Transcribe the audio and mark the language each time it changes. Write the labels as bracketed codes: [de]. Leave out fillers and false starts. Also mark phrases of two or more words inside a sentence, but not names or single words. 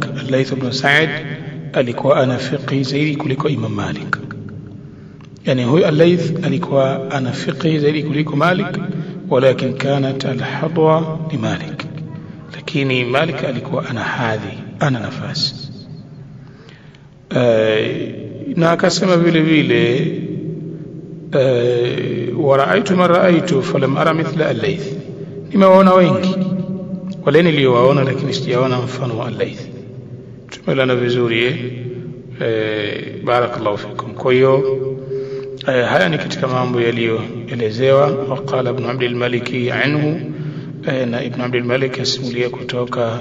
[sw] Al-Layth ibn Sa'd alikuwa ana fiqhi zaidi kuliko Imam Malik, yani huyu al-Layth alikuwa ana fiqhi zaidi kuliko Malik, [ar] ولكن كانت الحظوة لمالك, [sw] lakini Malik alikuwa ana hadhi, ana nafasi. Na akasema vile vile [ar] ورأيت من رأيت فلم أر مثل الليث, [sw] nimewaona wengi wale niliowaona lakini sijaona mfano wa al-Layth. Tumeelewana vizuri [ar] بارك الله فيكم. [sw] Kwa hiyo haya ni katika mambo yaliyoelezewa. [ar] وقال ابن عبد الملك عنه, [sw] na ibn Abd al-Malik asimulia kutoka